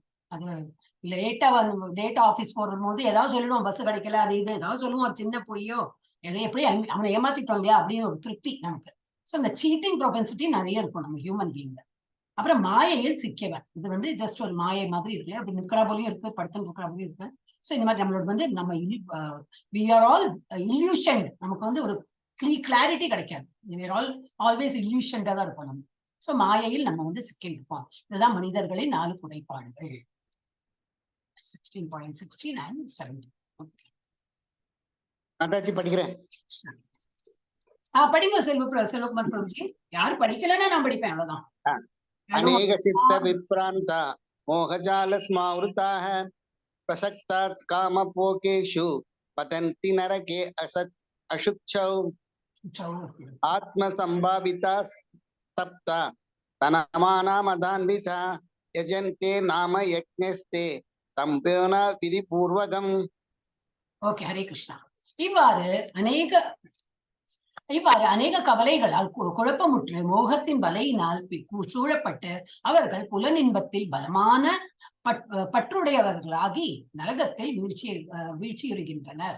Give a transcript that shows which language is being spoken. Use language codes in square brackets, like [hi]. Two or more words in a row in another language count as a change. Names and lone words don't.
[ta] அது லேட்டா ஆபீஸ் போறது போது ஏதாவது சொல்லிடுவோம், பஸ் கிடைக்கல, அது இது ஏதாவது சொல்லுவோம், சின்ன பொய்யோ எப்படி அவனை ஏமாத்திட்டோம் இல்லையா அப்படின்னு ஒரு திருப்தி நமக்கு. ஸோ அந்த [en] cheating propensity [ta] நிறைய இருக்கும் நம்ம [en] human beingல. [ta] அப்புறம் மாயையில் சிக்கியவன், இது வந்து ஜஸ்ட் ஒரு மாயை மாதிரி இருக்கு, அப்படி நிற்கிறா போலியும் இருக்கு, படுத்து நிற்கிறா போலியும் இருக்கு. ஸோ இந்த மாதிரி நம்மளோட வந்து நம்ம [en] we are all illusioned. [ta] நமக்கு வந்து ஒரு கிளாரிட்டி கிடைக்காது. [en] we are all always illusioned [ta] தான் இருப்போம் நம்ம. ஸோ மாயையில் நம்ம வந்து சிக்கி இருப்போம். இதுதான் மனிதர்களின் 4 குறைபாடுகள். [en] 16.16 and 17. [ta] மாதாஜி படிக்கிறேன். படிங்க செல்வகுமார் பிரபுஜி. யாரும் படிக்கலன்னா நான் படிப்பேன், அவ்வளவுதான். [sa] अनेक चित्त विप्रांता मोहजाल स्मावृताः प्रसक्तात् कामपोकेषु पतन्ति नरके अशुच्छौ आत्मसंभाविता सप्ता तनमाना मदान्विता यजन्ते नाम यज्ञस्ते तम्पेन विधिपूर्वकम्. [ta] ஓகே, ஹரே கிருஷ்ணா. இவ்வாறு அநேக கவலைகளால் குழப்பமுற்று மோகத்தின் வலையினால் சூழப்பட்டு அவர்கள் புலனின்பத்தில் பலமான பற்றுடையவர்களாகி நரகத்தில் வீழ்ச்சியுறுகின்றனர்.